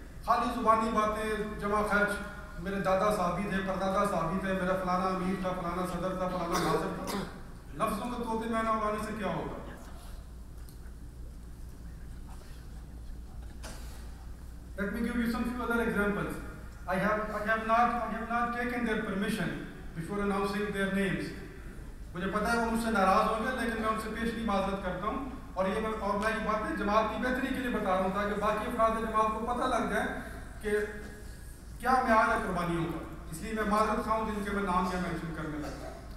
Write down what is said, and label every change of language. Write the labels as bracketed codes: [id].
[ur] خالی زبانی باتیں, جمع خرچ, میرے دادا صحابی تھے, پردادا صحابی تھے, میرا فلانا امیر تھا, فلانا صدر تھا, فلانا ناظر تھا, لفظوں کا طوطے معنی اڑانے سے کیا ہوگا؟ [en] Let me give you some few other examples. I have not taken their permission before announcing their names. [ur] مجھے پتا ہے وہ مجھ سے ناراض ہوں گے, لیکن میں ان سے پیشگی معذرت کرتا ہوں. اور میں یہ باتیں جماعت کی بہتری کے لیے بتا رہا ہوں تاکہ باقی افراد جماعت کو پتہ لگ جائے کہ کیا معیار ہے قربانیوں کا. اس لیے میں معذرت خواہ ہوں جن کے میں نام یا مینشن کرنے لگتا.